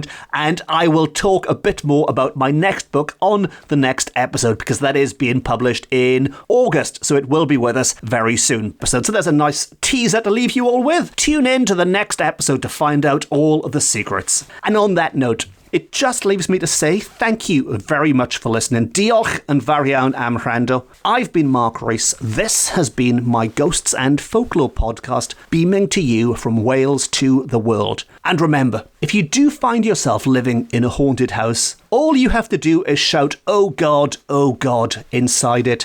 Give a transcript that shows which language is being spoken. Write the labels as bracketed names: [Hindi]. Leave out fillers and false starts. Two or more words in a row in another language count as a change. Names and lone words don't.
[English] And I will talk a bit more about my next book on the next episode, because that is being published in August. So it will be with us very soon. So there's a nice teaser to leave you all with. Tune in to the next episode to find out all of the secrets. And on that note, It just leaves me to say thank you very much for listening. [Welsh] Diolch yn fawr iawn am wrando. [English] I've been Mark Rees. This has been my Ghosts and Folklore podcast, beaming to you from Wales to the world. And remember, if you do find yourself living in a haunted house, all you have to do is shout, oh God, inside it.